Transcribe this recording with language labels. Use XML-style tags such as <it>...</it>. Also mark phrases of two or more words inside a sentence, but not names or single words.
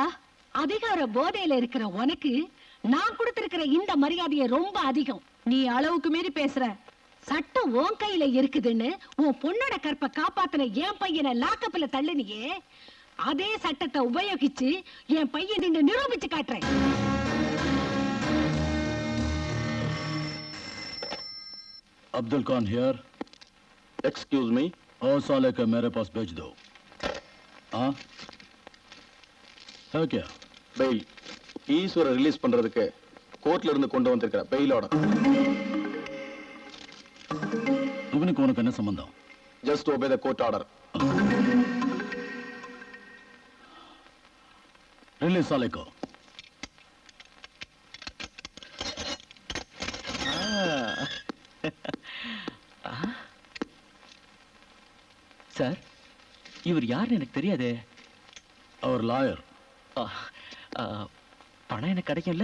<ta>அதிகார போதையில இருக்கிற உனக்கு நான் கொடுத்திருக்கிற இந்த மரியாதையை ரொம்ப அதிகம். நீ அளவுக்கு மீறி பேசுற. சட்டம் உன் கையில இருக்குதுன்னு உன் பொண்ணோட கற்பை காப்பாத்தின என் பையனை லாக்கப்ல தள்ளினியே, அதே சட்டத்தை உபயோகிச்சு என் பையன் நிரூபிச்சு காட்டுறேன்.</ta> <en>Abdul Khan here. excuse me.</en> <hi>और साले का मेरे पास भेज दो. हाँ है क्या?</hi> <ta>பெயில் ஈஸ்வர ரிலீஸ் பண்றதுக்கு கோர்ட்ல இருந்து கொண்டு வந்திருக்கிற பெயில் ஆர்டர். இவனுக்கு உனக்கு என்ன சம்பந்தம்?</ta> <en>ஜஸ்ட் obey the court order. रिलीज साले को.</en> <ta>சார், இவர் யாருன்னு எனக்கு தெரியாதே. அவர் லாயர். பணம் எனக்கு கிடைக்கும்ல?</ta>